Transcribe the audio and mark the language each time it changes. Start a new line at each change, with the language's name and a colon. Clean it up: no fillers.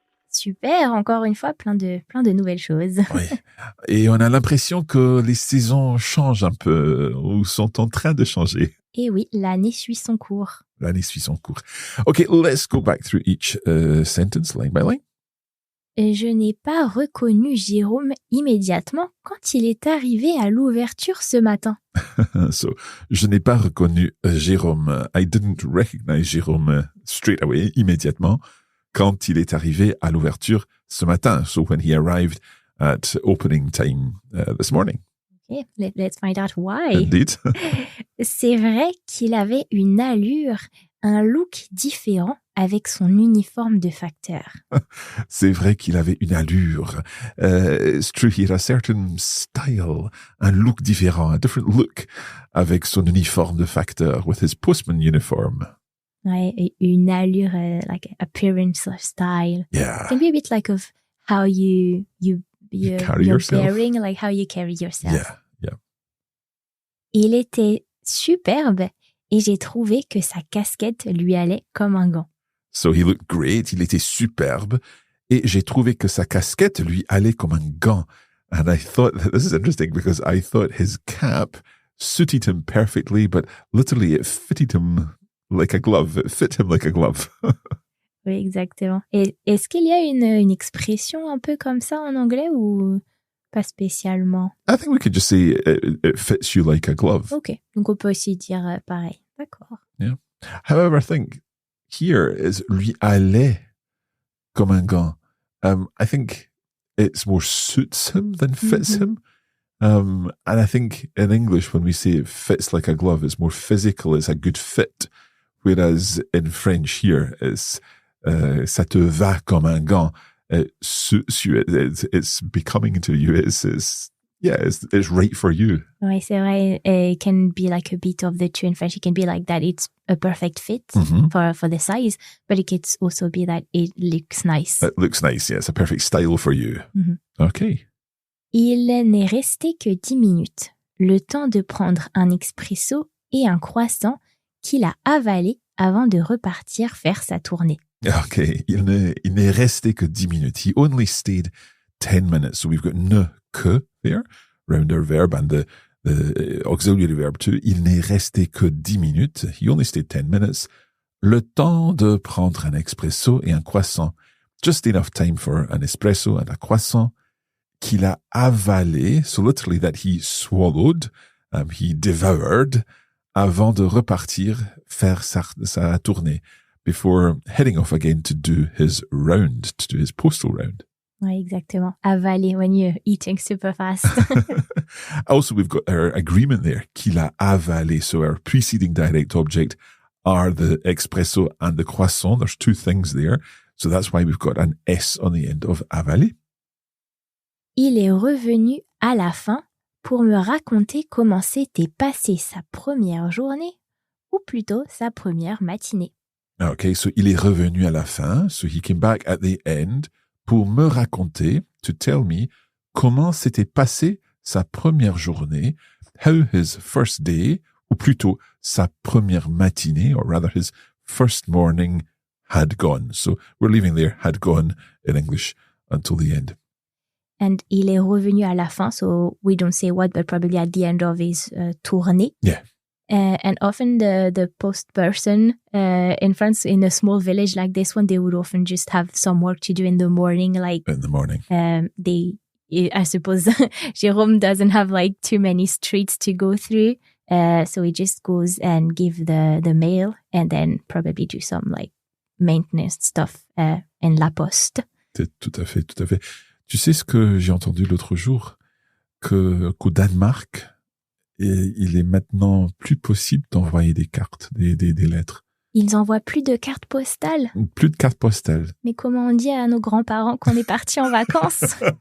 French: Super, encore une fois, plein de nouvelles choses. Oui. Et on a l'impression que les saisons changent un peu ou sont en train de changer. Et oui, l'année suit son cours. L'année suit son cours.
English: Okay, let's go back through each sentence line by line.
French: Je n'ai pas reconnu Jérôme immédiatement quand il est arrivé à l'ouverture ce matin. So, je n'ai pas reconnu Jérôme.
English: I didn't recognize Jérôme straight away,
French: immédiatement, quand il est arrivé à l'ouverture ce matin.
English: So, when he arrived at opening time this morning. Okay, let's find out why. Indeed.
French: C'est vrai qu'il avait une allure, un look différent avec son uniforme de facteur. C'est vrai qu'il avait une allure.
English: It's true, he had a certain style,
French: un look différent,
English: a different look
French: avec son uniforme de facteur,
English: with his postman uniform.
French: Ouais, et une allure,
English: like appearance or style. Yeah. It can be a bit like of how you carry your yourself. bearing, like how you carry yourself. Yeah.
French: Il était superbe et j'ai trouvé que sa casquette lui allait comme un gant.
English: So he looked great,
French: il était superbe, et j'ai trouvé que sa casquette lui allait comme un gant.
English: And I thought, this is interesting because I thought his cap suited him perfectly, but literally it fitted him like a glove. It fit him like a glove.
French: Oui, exactement. Et est-ce qu'il y a une expression un peu comme ça en anglais ou pas spécialement?
English: I think we could just say it fits you like a glove.
French: Ok, donc on peut aussi dire pareil. D'accord.
English: However, I think here is
French: lui allait comme un gant.
English: I think it's more suits him than fits him. And I think in English, when we say it fits like a glove, it's more physical, it's a good fit. Whereas in French here, it's
French: ça te va comme un gant.
English: It suits you. It's becoming to you. It's right for you.
French: Oui, c'est vrai.
English: It can be like a bit of the two in French. It can be like that it's a perfect fit for the size, but it could also be that it looks nice. It looks nice, yeah. It's a perfect style for you. Okay.
French: Il n'est resté que 10 minutes, le temps de prendre un expresso et un croissant qu'il a avalé avant de repartir faire sa tournée. Okay, il n'est resté que 10 minutes.
English: He only stayed 10 minutes. So we've got ne que there, round our verb, and the auxiliary verb too.
French: Il n'est resté que 10 minutes.
English: He only stayed 10 minutes.
French: Le temps de prendre un espresso et un croissant.
English: Just enough time for an espresso and a croissant
French: qu'il a avalé.
English: So literally that he swallowed, he devoured,
French: avant de repartir faire sa tournée.
English: Before heading off again to do his round, to do his postal round.
French: Oui, exactement.
English: Avaler when you're eating super fast. Also, we've got our agreement there,
French: qu'il a avalé.
English: So our preceding direct object are the espresso and the croissant. There's two things there. So that's why we've got an S on the end of avaler.
French: Il est revenu à la fin pour me raconter comment s'était passée sa première journée, ou plutôt sa première matinée.
English: Okay, so
French: il est revenu à la fin.
English: So he came back at the end
French: pour me raconter,
English: to tell me,
French: comment s'était passée sa première journée,
English: how his first day,
French: ou plutôt sa première matinée,
English: or rather his first morning had gone. So we're leaving there, had gone in English until the end. And
French: il est revenu à la fin,
English: so we don't say what, but probably at the end of his tournée. Yeah. And often the post person in France, in a small village like this one, they would often just have some work to do in the morning. Like In the morning. I suppose Jérôme doesn't have like too many streets to go through. So he just goes and give the mail and then probably do some like maintenance stuff in La Poste.
French: Tout à fait, tout à fait. Tu sais ce que j'ai entendu l'autre jour? Qu'au Danemark, il est maintenant plus possible d'envoyer des cartes, des lettres. Ils envoient plus de cartes postales. Plus de cartes postales. Mais comment on dit à nos grands-parents qu'on est partis en vacances?